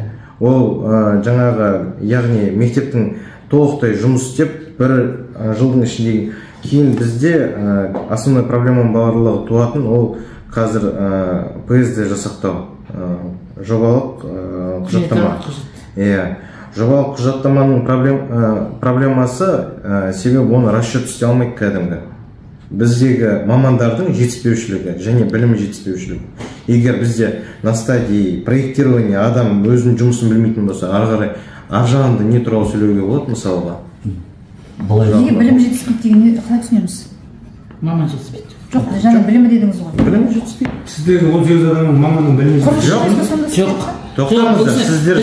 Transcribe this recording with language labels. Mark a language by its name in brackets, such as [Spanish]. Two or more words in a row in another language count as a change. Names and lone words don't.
[Kazakh] Ол жаңағы, яғни мектептің толықтай жұмыс істеп, 1 жылдың ішінде кейін бізде основной проблеманың барлығы туатын ол қазір ПСД жасақтау, жобалық құжаттама. Жобалық құжаттаманың проблемасы себебі оны расчет істей алмайды кәдімгі. Біздегі мамандардың жетіспеушілігі және білімі жетіспеушілігі. Егер бізде [Russian] на стадии проектирования [Kazakh] адам өзінің жұмысын білмейтін болса, ары қарай ар жағында не туралы сөйлеуге болады мысалға? Неге білім жетіспейді дегенді қалай түсінеміз? Маман жетіспейді. Жоқ, жаңа білімі дедіңіз ғой. Білімі жетіспейді. Сіздегі 18 адамның маманның білімі жетіспейді. Жоқ. Тоқтаңыздар, сіздер